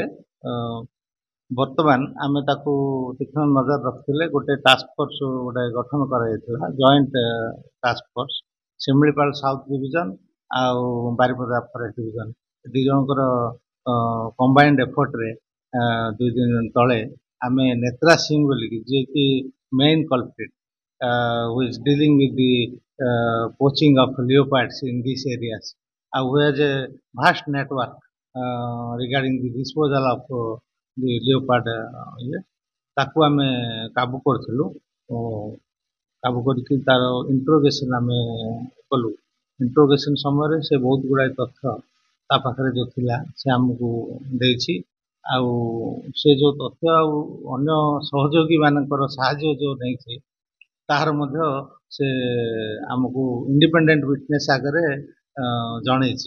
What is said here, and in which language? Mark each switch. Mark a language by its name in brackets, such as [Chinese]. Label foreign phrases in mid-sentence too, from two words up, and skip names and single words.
[Odia] ବର୍ତ୍ତମାନ ଆମେ ତାକୁ ତୀକ୍ଷ୍ଣ ନଜର ରଖିଥିଲେ ଗୋଟେ [English] task force [Odia] ଗୋଟେ ଗଠନ କରାଯାଇଥିଲା, [English] joint task force [Odia] ଶିମିଳିପାଳ ସାଉଥ ଡିଭିଜନ ଆଉ ବାରିପଦା ଫରେଷ୍ଟ ଡିଭିଜନ, 2 ଜଣଙ୍କର [English] combined effort [Odia] 2 ଦିନ ତଳେ ଆମେ ନେତ୍ରା ସିଂ ବୋଲିକି ଯିଏକି [English] main culprit who is dealing with the poaching of leopards in these areas, who has a vast network regarding the disposal of the leopard [Odia] ତାକୁ ଆମେ କାବୁ କରିଥିଲୁ। କାବୁ କରିକି ତାର ଇଣ୍ଟ୍ରୋଗେସନ ଆମେ କଲୁ। ଇଣ୍ଟ୍ରୋଗେସନ ସମୟରେ ସେ ବହୁତ ଗୁଡ଼ାଏ ତଥ୍ୟ ତା ପାଖରେ ଯୋଉ ଥିଲା ସେ ଆମକୁ ଦେଇଛି। ଆଉ ସେ ଯୋଉ ତଥ୍ୟ ଆଉ ଅନ୍ୟ ସହଯୋଗୀ ମାନଙ୍କର ସାହାଯ୍ୟ ଯୋଉ ନେଇଛି ତାହାର ମଧ୍ୟ ସେ ଆମକୁ [English] independent witness [Odia] ଆଗରେ ଜଣେଇଛି।